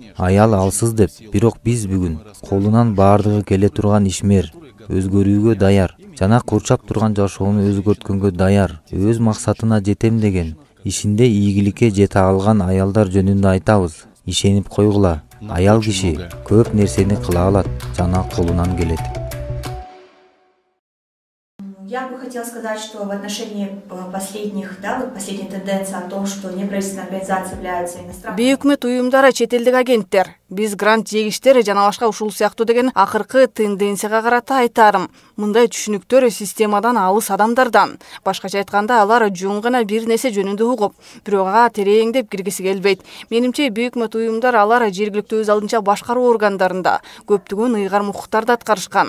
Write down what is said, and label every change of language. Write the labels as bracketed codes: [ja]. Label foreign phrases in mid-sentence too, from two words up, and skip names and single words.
[ky] Аял алсыз деп, бирок биз бүгүн колунан баардыгы келе турган ишмер, өзгөрүүгө даяр жана курчап турган жашоону өзгөрткөнгө даяр, өз максатына жетем деген, ишинде ийгиликке жете алган аялдар жөнүндө айтабыз. Ишенип койгула. Аял киши көп нерсени кыла алат жана колунан келет. [ru] Я бы хотела сказать, что в отношении последней тенденции о том, что неправительственные организации являются иностранными. [ky] Бейөкмөт уюмдары, чет элдик агенттер, биз грант жегиштер жана башка ушул сыяктуу деген акыркы тенденцияга карата айтарым. Мындай түшүнүктөр системадан алыс адамдардан. Башкача айтканда, алар жөн гана бир нерсе жөнүндө угуп, бирок ага тереңдеп киргиси келбейт. Менимче бейөкмөт уюмдар алар жергиликтүү өз алдынча башкаруу органдарында көптөгөн ыйгарым укуктарды аткарышкан.